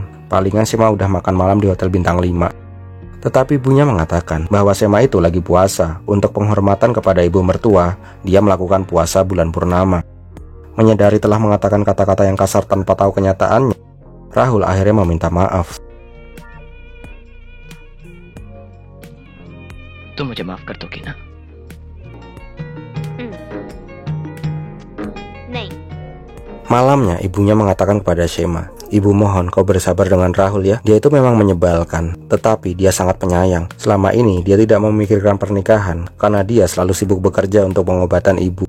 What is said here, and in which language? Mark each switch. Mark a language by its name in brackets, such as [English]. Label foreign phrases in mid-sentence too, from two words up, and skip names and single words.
[Indonesian] Palingan Sema udah makan malam di hotel bintang 5. Tetapi ibunya mengatakan bahwa Sema itu lagi puasa. Untuk penghormatan kepada ibu mertua, dia melakukan puasa bulan purnama. Menyadari telah mengatakan kata-kata yang kasar tanpa tahu kenyataannya, Rahul akhirnya meminta maaf. [Hindi] तुम मुझे माफ कर दोगी ना? [Indonesian] Malamnya ibunya mengatakan kepada Sema, "Ibu mohon kau bersabar dengan Rahul ya. Dia itu memang menyebalkan, tetapi dia sangat penyayang. Selama ini dia tidak memikirkan pernikahan karena dia selalu sibuk bekerja untuk pengobatan ibu.